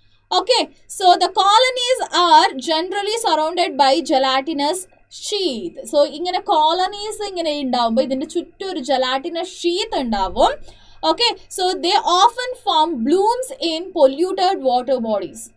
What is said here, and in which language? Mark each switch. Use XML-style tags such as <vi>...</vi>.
<en>Okay, so the colonies are generally surrounded by gelatinous sheath.</en> <ml>So ഇങ്ങനെ colonies ഇങ്ങനെ ഉണ്ടാവുമ്പോൾ ഇതിന്റെ ചുറ്റും ഒരു gelatinous sheath ഉണ്ടാവും.</ml> <en>Okay, so they often form blooms in polluted water bodies.</en>